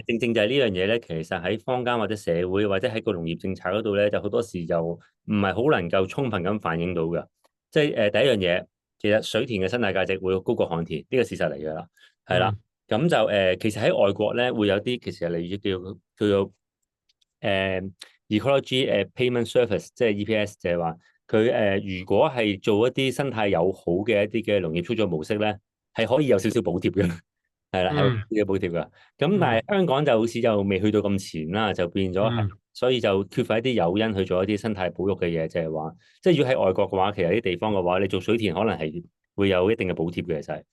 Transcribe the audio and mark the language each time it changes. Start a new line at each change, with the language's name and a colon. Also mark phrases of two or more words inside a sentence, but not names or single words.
Cantonese: 係正正就係呢樣嘢咧，其實喺坊間或者社會或者喺個農業政策嗰度咧，就好多時就唔係好能夠充分咁反映到嘅。即係第一樣嘢，其實水田嘅生態價值會高過旱田，呢個事實嚟㗎啦，係啦。嗯咁就其實喺外國咧會有啲其實例如叫做
English: ecology payment service，
Cantonese: 即係 EPS，就係話佢如果係做一啲生態友好嘅一啲嘅農業操作模式咧，係可以有少少補貼嘅。係啦，係有嗯啲嘅補貼噶。咁但嗯係香港就好似就未去到咁前啦，就變咗係，嗯所以就缺乏一啲誘因去做一啲生態保育嘅嘢，就係話，即係如果喺外國嘅話，其實啲地方嘅話，你做水田可能係會有一定嘅補貼嘅，就係。